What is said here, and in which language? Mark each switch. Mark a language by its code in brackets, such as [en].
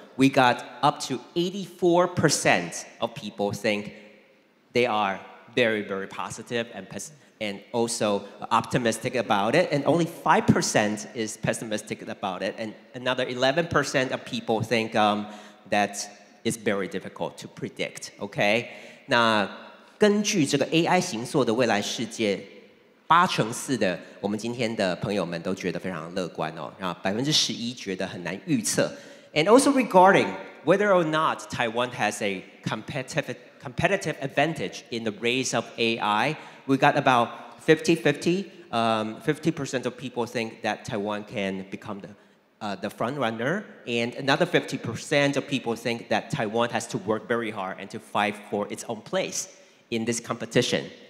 [en] We got up to 84% of people think they are very, very positive and also optimistic about it, and only 5% is pessimistic about it, and another 11% of people think that it's very difficult to predict. Okay? [zh] 那根据这个 AI 形塑的未来世界，84%的我们今天的朋友们都觉得非常乐观哦，然后11%觉得很难预测。 [en] And also regarding whether or not Taiwan has a competitive advantage in the race of AI, we got about 50-50. 50% of people think that Taiwan can become the front runner, and another 50% of people think that Taiwan has to work very hard and to fight for its own place in this competition.